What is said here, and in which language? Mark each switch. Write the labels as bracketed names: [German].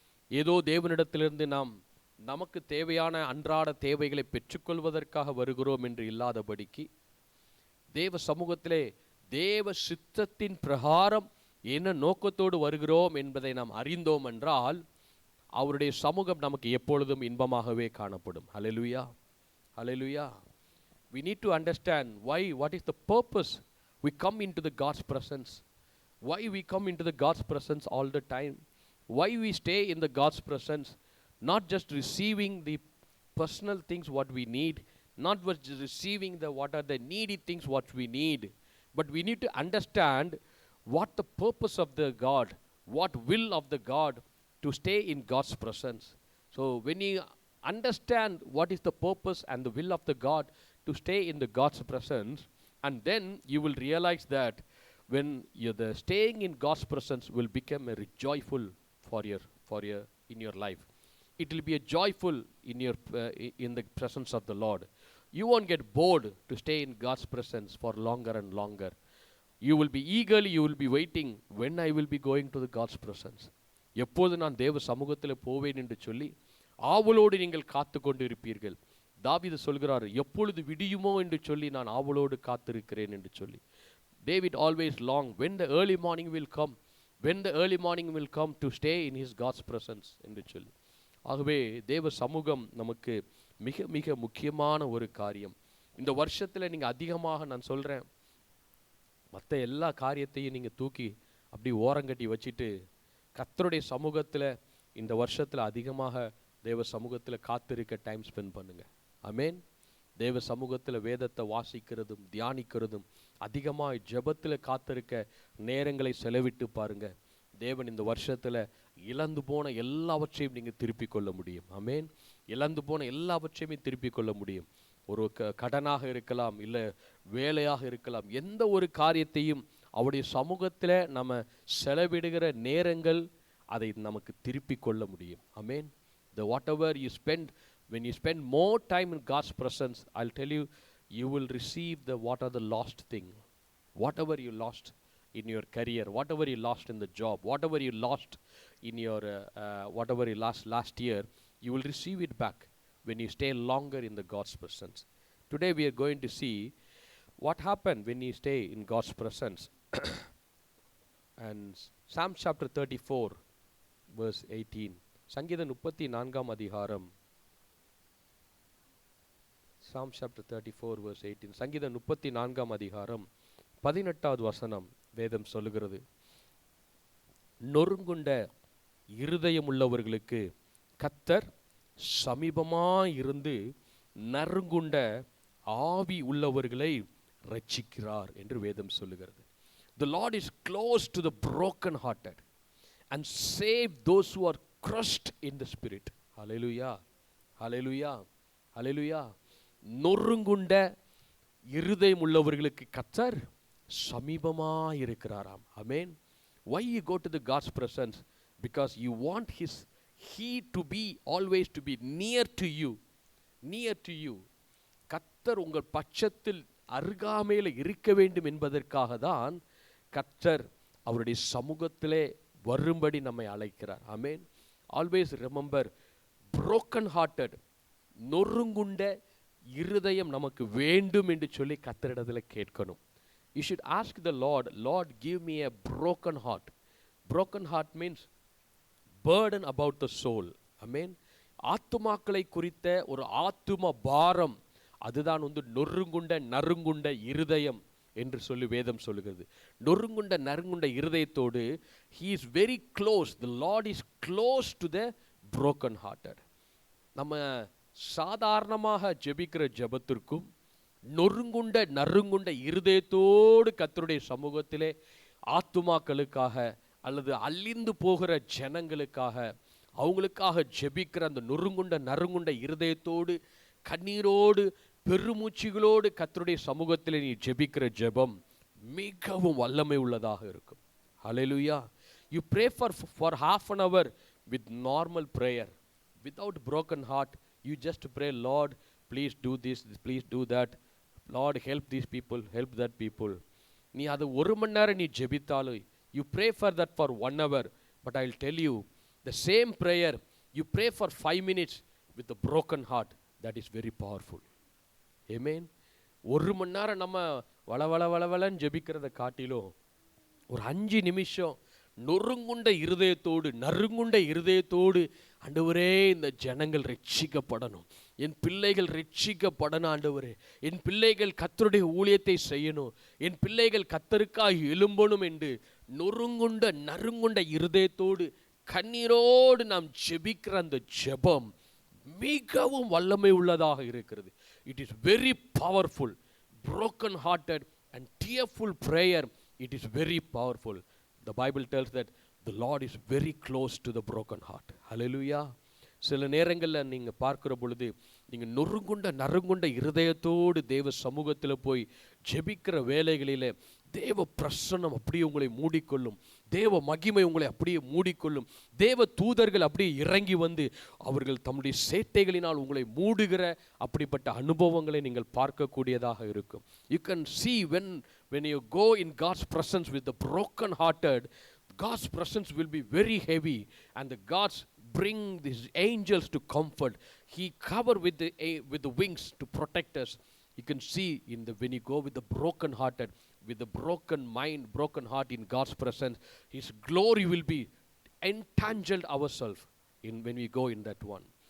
[Tamil] ஏதோ தேவனிடத்திலிருந்து நாம் நமக்கு தேவையான அன்றாட தேவைகளை பெற்றுக்கொள்வதற்காக வருகிறோம் என்று இல்லாதபடிக்கு, தேவ சமூகத்திலே தேவ சித்தத்தின் பிரகாரம் என்ன நோக்கத்தோடு வருகிறோம் என்பதை நாம் அறிந்தோம் என்றால், அவருடைய சமூகம் நமக்கு எப்பொழுதும் இன்பமாகவே காணப்படும். ஹல்லேலூயா, ஹல்லேலூயா. [English] We need to understand why, what is the purpose we come into the God's presence, why we come into the God's presence all the time, why we stay in the God's presence, not just receiving the personal things what we need, not just receiving the what are the needy things what we need, but we need to understand what the purpose of the God, what will of the God to stay in God's presence. So when you understand what is the purpose and the will of the God to stay in the God's presence, and then you will realize that when you're the staying in God's presence will become a joyful for your in your life. It will be a joyful in your in the presence of the Lord. You won't get bored to stay in God's presence for longer and longer. You will be eagerly, you will be waiting when I will be going to the God's presence. [Tamil] எப்போது நான் தேவ சமூகத்தில் போவேன் என்று சொல்லி ஆவலோடு நீங்கள் காத்து கொண்டு இருப்பீர்கள். தாவீது சொல்கிறார், எப்பொழுது விடியுமோ என்று சொல்லி நான் ஆவலோடு காத்திருக்கிறேன் என்று சொல்லி. [English] David always long when the early morning will come, when the early morning will come to stay in his God's presence [Tamil] என்று சொல்லி. ஆகவே தேவ சமூகம் நமக்கு மிக மிக முக்கியமான ஒரு காரியம். இந்த வருஷத்தில் நீங்கள் அதிகமாக நான் சொல்கிறேன், மற்ற எல்லா காரியத்தையும் நீங்கள் தூக்கி அப்படி ஓரங்கட்டி வச்சுட்டு கர்த்தருடைய சமூகத்தில் இந்த வருஷத்தில் அதிகமாக தேவ சமூகத்தில் காத்திருக்க [English] time spend [Tamil] பண்ணுங்கள். ஆமென். தேவ சமூகத்தில் வேதத்தை வாசிக்கிறதும் தியானிக்கிறதும் அதிகமாக ஜெபத்தில் காத்திருக்க நேரங்களை செலவிட்டு பாருங்கள். தேவன் இந்த வருஷத்தில் இழந்து போன எல்லாவற்றையும் நீங்கள் திருப்பிக் கொள்ள முடியும். ஆமென். இழந்து போன எல்லாவற்றையுமே திருப்பிக் கொள்ள முடியும். ஒரு கடனாக இருக்கலாம், இல்லை வேலையாக இருக்கலாம், எந்த ஒரு காரியத்தையும் அவருடைய சமூகத்தில் நம்ம செலவிடுகிற நேரங்கள் அதை நமக்கு திருப்பிக் கொள்ள முடியும். ஆமென். [English] The whatever you spend, when you spend more time in God's presence, I'll tell you, you will receive the what are the lost thing, whatever you lost in your career, whatever you lost in the job, whatever you lost in your whatever you lost last year, you will receive it back when you stay longer in the God's presence. Today we are going to see what happened when you stay in God's presence. [Tamil] And [English] Psalm chapter 34 verse 18, [Tamil] சங்கீதம் 34 அதிகாரம், Psalm chapter 34 verse 18, சங்கீதம் 34 அதிகாரம் 18வது வசனம் வேதம் சொல்லுகிறது, நொறுங்குண்ட இருதயம் உள்ளவர்களுக்கு கர்த்தர் சமீபமாயிருந்து நறுங்குண்ட ஆவி உள்ளவர்களை ரட்சிக்கிறார் என்று வேதம் சொல்லுகிறது. [English] The Lord is close to the broken hearted and save those who are crushed in the spirit. Hallelujah, hallelujah, hallelujah. [Tamil] நொறுங்குண்ட இருதயம் உள்ளவர்களுக்கு கர்த்தர் சமீபமாய் இருக்கிறாராம். ஆமென். [English] Why you go to the God's presence? Because you want he to be always to be near to you, near to you. [Tamil] கர்த்தர் உங்கள் பட்சத்தில் அருகாமையில் இருக்க வேண்டும் என்பதற்காக தான் கர்த்தர் அவருடைய சமூகத்திலே வரும்படி நம்மை அழைக்கிறார். ஆமென். [English] always remember, broken hearted, [Tamil] நொறுங்குண்ட இருதயம் நமக்கு வேண்டும் என்று சொல்லி கர்த்தரிடத்தில் கேட்கணும். [English] You should ask the Lord, Lord, give me a broken heart. Broken heart means burden about the soul. Amen. [Tamil] ஆத்துமாக்களை குறித்த ஒரு ஆத்தும பாரம், அதுதான் நொறுங்குண்ட நறுங்குண்ட இருதயம் என்று சொல்லி வேதம் சொல்லுகிறது. நொறுங்குண்ட நறுங்குண்ட இருதயத்தோடு [English] he is very close, the Lord is close to the broken hearted. [Tamil] நம்ம சாதாரணமாக ஜெபிக்கிற ஜெபத்திற்கும் நொறுங்குண்ட நறுங்குண்ட இருதயத்தோடு கர்த்தருடைய சமூகத்திலே ஆத்துமாக்களுக்காக அல்லது அழிந்து போகிற ஜனங்களுக்காக அவங்களுக்காக ஜெபிக்கிற அந்த நொறுங்குண்ட நறுங்குண்ட இருதயத்தோடு கண்ணீரோடு பெருமூச்சிகளோடு கர்த்தருடைய சமூகத்தில் நீ ஜெபிக்கிற ஜெபம் மிகவும் வல்லமை உள்ளதாக இருக்கும். ஹல்லேலூயா. [English] You pray for half an hour with normal prayer, without broken heart. You just pray, Lord, please do this, please do that. Lord, help these people, help that people. [Tamil] நீ அது ஒரு மணி நேரம் நீ ஜெபித்தாலும், [English] you pray for that for 1 hour, but I'll tell you, the same prayer you pray for 5 minutes with a broken heart, that is very powerful. Amen. [Tamil] ஒரு மணி நேரம் நம்ம வளவளன்னு ஜெபிக்கிறத காட்டிலும் ஒரு 5 நிமிஷம் நொறுங்குண்ட இருதயத்தோடு, நறுங்குண்ட இருதயத்தோடு, ஆண்டவரே இந்த ஜனங்கள் ரட்சிக்கப்படணும், என் பிள்ளைகள் ரட்சிக்கப்படணும் ஆண்டவரே, என் பிள்ளைகள் கர்த்தருடைய ஊழியத்தை செய்யணும், என் பிள்ளைகள் கர்த்தருக்காய் எழும்பணும் என்று நொறுங்குண்ட நறுங்குண்ட இருதயத்தோடு கண்ணீரோடு நாம் ஜெபிக்கிற அந்த ஜெபம் மிகவும் வல்லமை உள்ளதாக இருக்கிறது. [English] It is very powerful. broken hearted and tearful prayer, it is very powerful. The Bible tells that the Lord is very close to the broken heart. Hallelujah. [Tamil] சில நேரங்களில் நீங்கள் பார்க்குற பொழுது நீங்கள் நறுங்குண்ட இருதயத்தோடு தேவ சமூகத்தில் போய் ஜெபிக்கிற வேலைகளில் தேவ பிரசன்னம் அப்படியே உங்களை மூடிக்கொள்ளும், தேவ மகிமை உங்களை அப்படியே மூடிக்கொள்ளும், தேவ தூதர்கள் அப்படியே இறங்கி வந்து அவர்கள் தம்முடைய சேட்டைகளினால் உங்களை மூடுகிற அப்படிப்பட்ட அனுபவங்களை நீங்கள் பார்க்கக்கூடியதாக இருக்கும். [English] You can see when you go in God's presence with the broken hearted, God's presence will be very heavy, and the God's bring these angels to comfort. He cover with the wings to protect us. You can see when you go with the broken hearted, with the broken mind, broken heart in God's presence, His glory will be entangled ourselves when we go in that one.